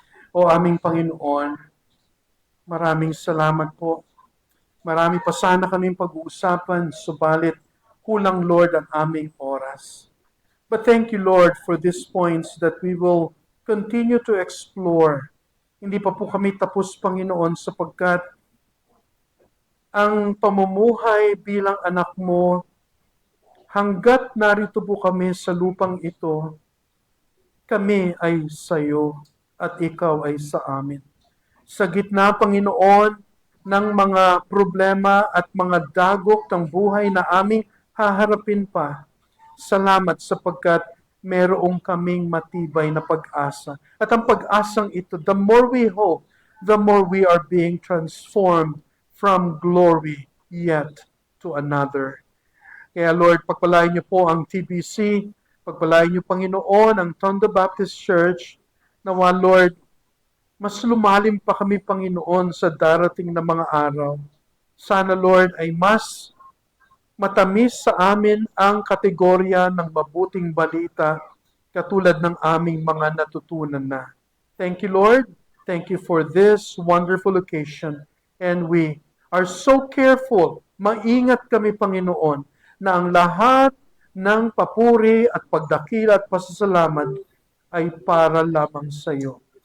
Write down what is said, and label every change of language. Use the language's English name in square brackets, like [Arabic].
[Filipino] O aming Panginoon, maraming salamat po. Marami pa sana kaming pag-uusapan, subalit kulang, Lord, ang aming oras. [English] But thank you, Lord, for these points that we will continue to explore. [Filipino] Hindi pa po kami tapos, Panginoon, sapagkat ang pamumuhay bilang anak mo, hanggat narito po kami sa lupang ito, kami ay sa iyo at ikaw ay sa amin. Sa gitna, Panginoon, ng mga problema at mga dagok ng buhay na aming haharapin pa, salamat sapagkat merong kaming matibay na pag-asa. At ang pag-asang ito, [English] the more we hope, the more we are being transformed from glory yet to another. [Filipino] Kaya Lord, pagpalain niyo po ang TBC, pagpalain niyo, Panginoon, ang Tondo Baptist Church, nawa, Lord, mas lumalim pa kami, Panginoon, sa darating na mga araw. Sana, Lord, ay mas matamis sa amin ang kategorya ng mabuting balita katulad ng aming mga natutunan na. [English] Thank you, Lord. Thank you for this wonderful occasion. And we are so careful, [Filipino] maingat kami, Panginoon, na ang lahat ng papuri at pagdakila at pasasalamat ay para lamang sa iyo.